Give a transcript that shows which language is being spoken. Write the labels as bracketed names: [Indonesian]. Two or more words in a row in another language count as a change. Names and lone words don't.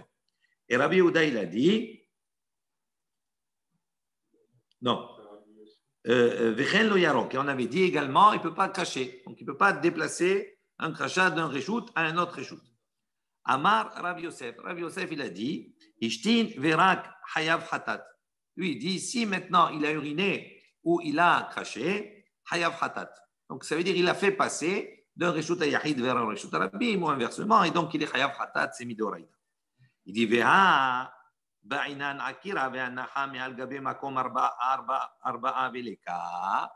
[French] Et Rabbi Yehuda, il a dit, non. Et on avait dit également, il ne peut pas cacher, donc il ne peut pas déplacer un crachat d'un reshoot à un autre reshoot. Amar Rav Yosef. Rav Yosef, il a dit, [Hebrew] אשתין ורק חייב חטאת. [French] Lui, il dit, si maintenant il a uriné ou il a craché, [Hebrew] חייב חטאת. [French] Donc ça veut dire qu'il a fait passer d'un reshoot à yahid vers un reshoot à rabim ou inversement, et donc il est [Hebrew] חייב חטאת, [French] c'est midoraïda. Il dit, [Hebrew] והא בעינן עקירה והנחה מעל גבי מקום ארבעה וליכא.